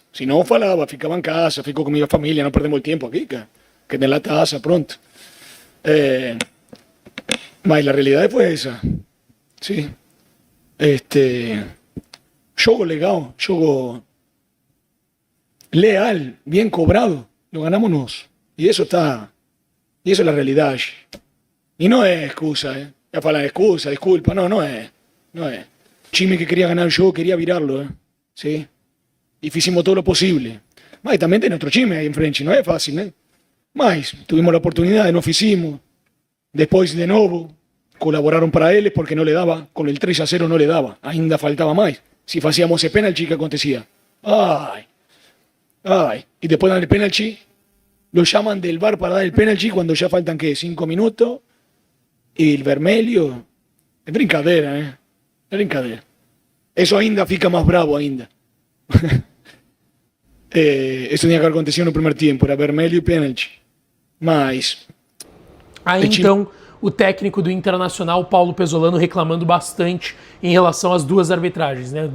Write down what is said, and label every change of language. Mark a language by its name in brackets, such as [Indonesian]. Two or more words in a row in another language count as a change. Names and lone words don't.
[Portuguese] Se não falava, ficava em casa, fico com minha família, não perdemos o tempo aqui, que tem a taça, pronto. Mas a realidade foi essa. Sim. Jogo legal, jogo leal, [Spanish] bien cobrado, lo ganamos nós. [Portuguese] E isso está. E isso é a realidade. E não é excusa, Já falam excusa, desculpa, não é. Não é. [Spanish] Time que quería ganar el juego, quería virarlo, ¿sí? Y hicimos todo lo posible. Mas también tiene otro time ahí enfrente, no es fácil, ¿eh? Mas tuvimos la oportunidad, no hicimos. Después, de nuevo, colaboraron para él porque no le daba, con el 3-0 no le daba, ainda faltaba más. Si hacíamos ese penalti, ¿qué acontecía? Ay. Y después dan el penalti, lo llaman del VAR para dar el penalti cuando ya faltan, ¿qué? 5 minutos. Y el vermelho, es brincadeira, ¿eh? [Portuguese] É brincadeira. Isso ainda fica mais bravo ainda. Isso tinha que acontecer no primeiro tempo, era vermelho e pênalti. Mas... Aí então o técnico do Internacional, Paulo Pesolano, reclamando bastante em relação às duas arbitragens, né?